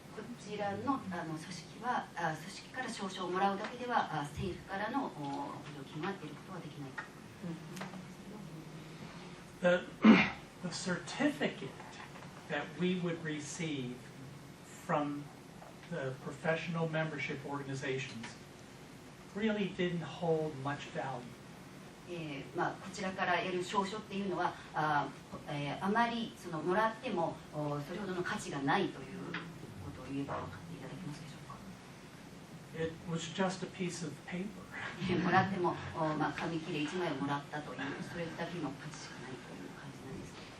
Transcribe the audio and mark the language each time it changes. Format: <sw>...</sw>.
<ja>こちらの組織から証書をもらうだけでは政府からの補助金は得ることはできない。</ja> <en>The certificate that we would receive from the professional membership organizations really didn't hold much value.</en> <ja>こちらから得る証書っていうのはあまりそのもらってもそれほどの価値がないということを言えば分かっていただけますでしょうか。</ja> <en>It was just a piece of paper.</en> <ja>もらっても紙切れ1枚をもらったというそれだけの価値しかないという感じなんです。</ja>